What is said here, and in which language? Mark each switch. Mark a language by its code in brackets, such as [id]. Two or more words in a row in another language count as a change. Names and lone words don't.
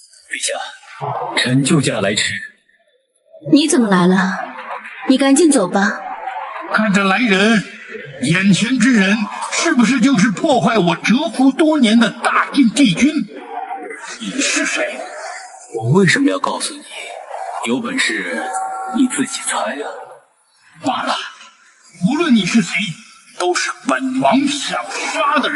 [zh] 陛下，臣救驾来迟。你怎么来了？你赶紧走吧。看着来人，眼前之人是不是就是破壞我蟄伏多年的大晋帝君？你是誰？我為什麼要告訴你？有本事你自己猜啊！罷了，無論你是誰，都是本王想殺的人。